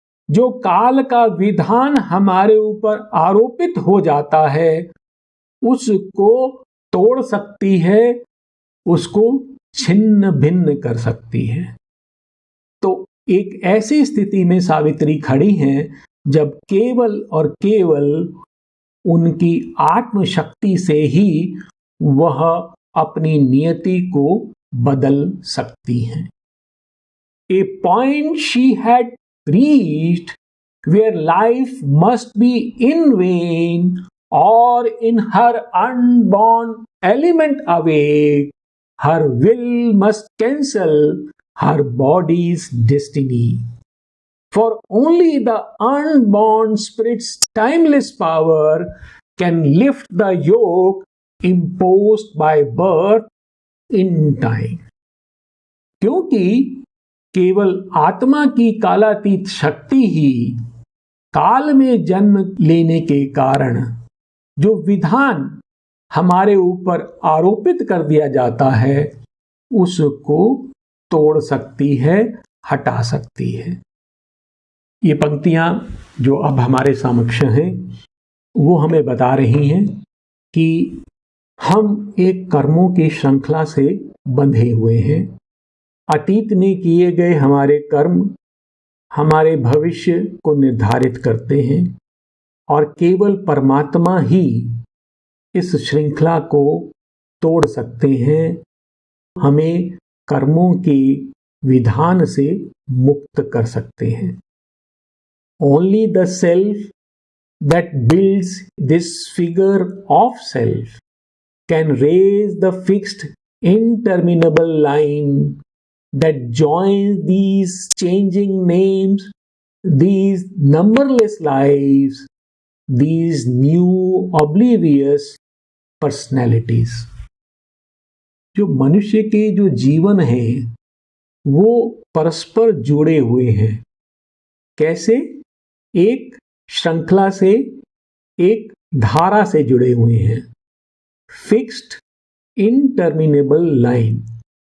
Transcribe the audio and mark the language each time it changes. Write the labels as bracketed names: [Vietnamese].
[Hindi] जो काल का विधान हमारे ऊपर आरोपित हो जाता है उसको तोड़ सकती है, उसको छिन्न भिन्न कर सकती है। तो एक ऐसी स्थिति में सावित्री खड़ी हैं जब केवल और केवल उनकी आत्मशक्ति से ही वह अपनी नियति को बदल सकती हैं। [English] A point she had reached where life must be in vain or in her unborn element awake, her will must cancel her body's destiny. For only the unborn spirit's timeless power can lift the yoke imposed by birth in time. [Hindi] क्योंकि केवल आत्मा की कालातीत शक्ति ही काल में जन्म लेने के कारण जो विधान हमारे ऊपर आरोपित कर दिया जाता है उसको तोड़ सकती है, हटा सकती है। ये पंक्तियां जो अब हमारे समक्ष हैं वो हमें बता रही हैं कि हम एक कर्मों की श्रृंखला से बंधे हुए हैं। अतीत में किए गए हमारे कर्म हमारे भविष्य को निर्धारित करते हैं और केवल परमात्मा ही इस श्रृंखला को तोड़ सकते हैं, हमें कर्मों के विधान से मुक्त कर सकते हैं। [English] Only the self that builds this figure of self can raise the fixed interminable line that joins these changing names, these numberless lives, these new oblivious personalities. [Hindi] जो मनुष्य के जो जीवन है वो परस्पर जुड़े हुए हैं। कैसे? एक श्रृंखला से, एक धारा से जुड़े हुए हैं। [English] Fixed interminable line.